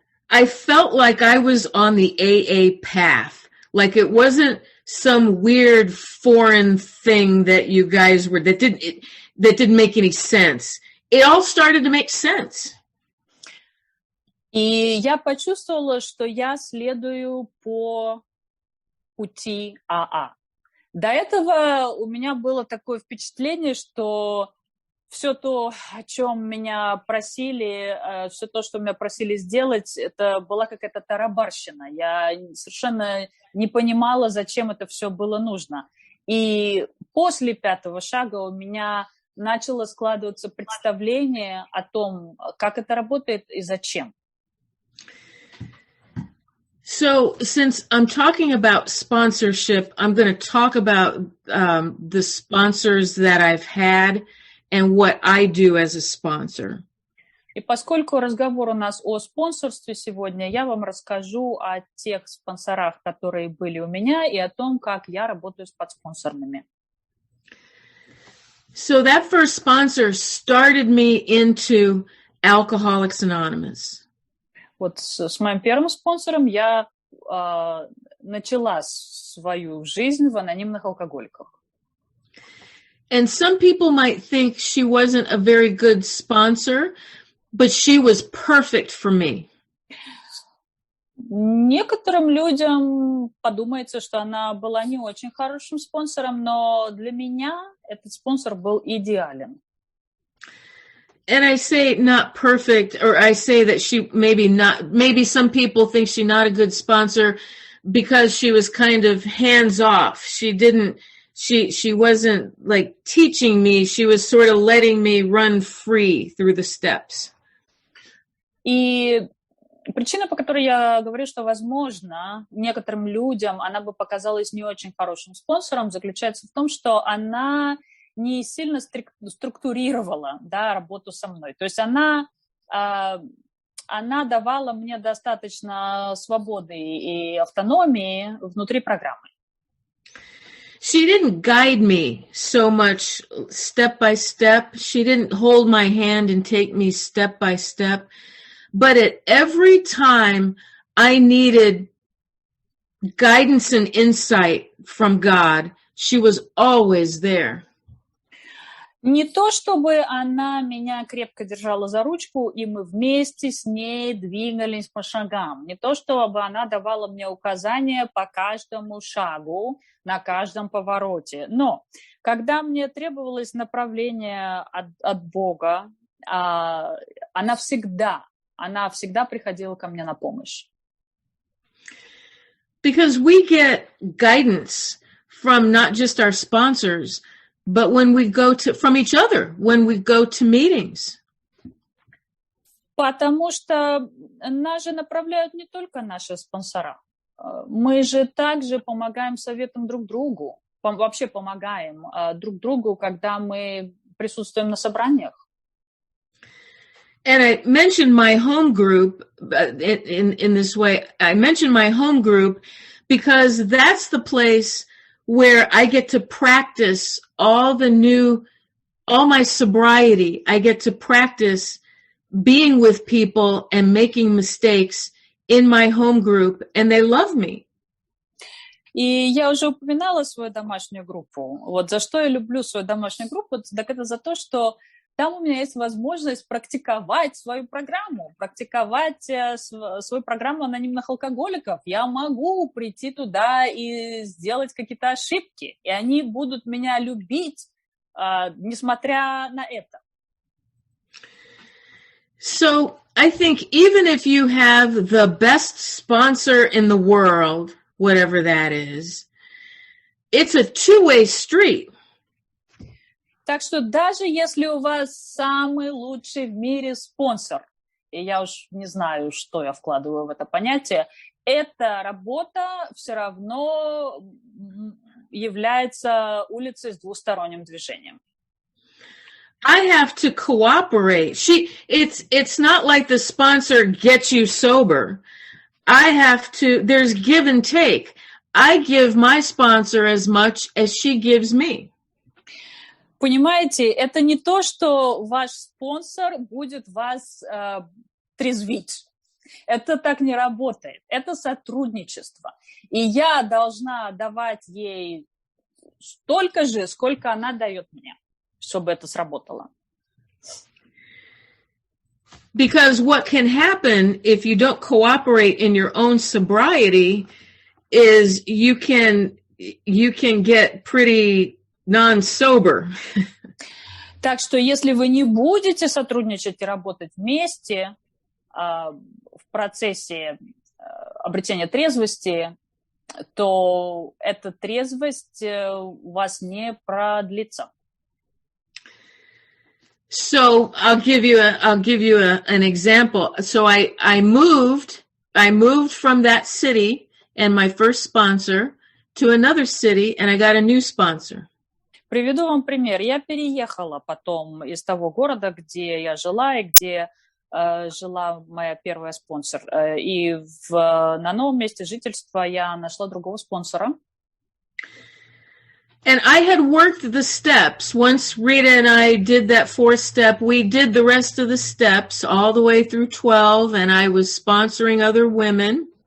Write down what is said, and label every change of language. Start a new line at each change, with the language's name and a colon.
English: I felt like I was on the AA path, like it wasn't some weird foreign thing that you guys were, that didn't make any sense. It all started to make sense.
Russian: И я почувствовала, что я следую по пути АА. До этого у меня было такое впечатление, что все то, о чем меня просили, все то, что меня просили сделать, это была какая-то тарабарщина. Я совершенно не понимала, зачем это все было нужно. И после 5-го шага у меня начало складываться представление о том, как это работает и зачем.
English: So since I'm talking about sponsorship, I'm going to talk about the sponsors that I've had and what I do as a sponsor.
Russian: И поскольку разговор у нас о спонсорстве сегодня, я вам расскажу о тех спонсорах, которые были у меня, и о том, как я работаю с подспонсорными.
English: So that first sponsor started me into Alcoholics Anonymous.
Russian: Вот с моим первым спонсором я начала свою жизнь в анонимных алкоголиках.
English: And some people might think she wasn't a very good sponsor, but she was perfect for me.
Russian: Некоторым людям подумается, что она была не очень хорошим спонсором, но для меня этот спонсор был идеален.
English: And I say not perfect, or I say that she maybe some people think she's not a good sponsor because she was kind of hands off. She wasn't like teaching me. She was sort of letting me run free through the steps.
Russian: И причина, по которой я говорю, что, возможно, некоторым людям она бы показалась не очень хорошим спонсором, заключается в том, что она не сильно структурировала, да, работу со мной. То есть она давала мне достаточно свободы и автономии внутри программы.
English: She didn't guide me so much step by step. She didn't hold my hand and take me step by step. But at every time I needed guidance and insight from God, she was always there.
Russian: Не то, чтобы она меня крепко держала за ручку, и мы вместе с ней двигались по шагам. Не то, чтобы она давала мне указания по каждому шагу, на каждом повороте. Но когда мне требовалось направление от Бога, она всегда приходила ко мне на помощь.
English: Because we get guidance from not just our sponsors, but when we go from each other, when we go to meetings.
Russian: Потому что нас же направляют не только наши спонсора. Мы же также помогаем советам друг другу. Вообще помогаем друг другу, когда мы присутствуем на собраниях.
English: And I mentioned my home group in this way. I mentioned my home group because that's the place where I get to practice all my sobriety. I get to practice being with people and making mistakes in my home group, and they love me.
Russian: И я уже упоминала свою домашнюю группу. Вот за что я люблю свою домашнюю группу, так это за то, что там у меня есть возможность практиковать свою программу, свою программу анонимных алкоголиков. Я могу прийти туда и сделать какие-то ошибки, и они будут меня любить, несмотря на это.
English: So I think even if you have the best sponsor in the world, whatever that is, it's a two-way street.
Russian: Так что даже если у вас самый лучший в мире спонсор, и я уж не знаю, что я вкладываю в это понятие, эта работа все равно является улицей с двусторонним движением.
English: I have to cooperate. It's not like the sponsor gets you sober. There's give and take. I give my sponsor as much as she gives me.
Russian: Понимаете, это не то, что ваш спонсор будет вас трезвить. Это так не работает. Это сотрудничество. И я должна давать ей столько же, сколько она дает мне, чтобы это сработало.
English: Because what can happen if you don't cooperate in your own sobriety is you can get pretty non-sober.
Russian: Так что если вы не будете сотрудничать и работать вместе в процессе обретения трезвости, то эта трезвость у вас не продлится.
English: So I'll give you an example. So I moved from that city and my first sponsor to another city, and I got a new sponsor.
Russian: Приведу вам пример. Я переехала потом из того города, где я жила и где жила моя первая спонсор. И на новом месте жительства я нашла другого спонсора.
English: And I had worked the steps. Once Rita and I did that 4th step, we did the rest of the steps all the way through 12, and I was sponsoring other women.